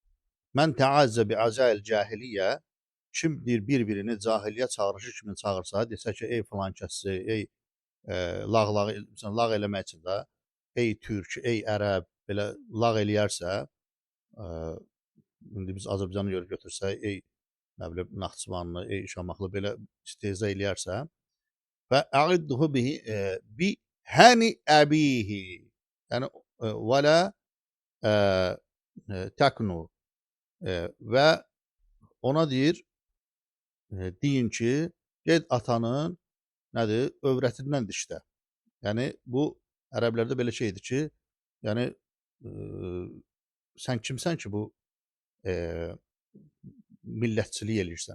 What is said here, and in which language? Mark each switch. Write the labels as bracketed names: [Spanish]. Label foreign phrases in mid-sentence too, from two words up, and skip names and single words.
[Arabic] من تعزى بعزاء الجاهلية, [Azerbaijani] kim deyir bir-birini cahiliyyə çağırışı kimi çağırsa, desə ki, ey filan kəssi, ey lağ eləmək üçün də, ey türk, ey ərəb, belə lağ eləyərsə, indi biz Azərbaycanı götürsək, ey nə bilim Naxçıvanlı, ey Şamaxlı belə istehza eləyərsə və [Arabic] أعضوه بهن أبيه, [Azerbaijani] yəni [Arabic] ولا تكنوا [Azerbaijani] və ona deyir, deyin ki, get atanın nədir, övrətindən dişlə. Yəni bu ərəblərdə belə şeydir ki, yəni sən kimsən ki, bu millətçilik eləyirsən.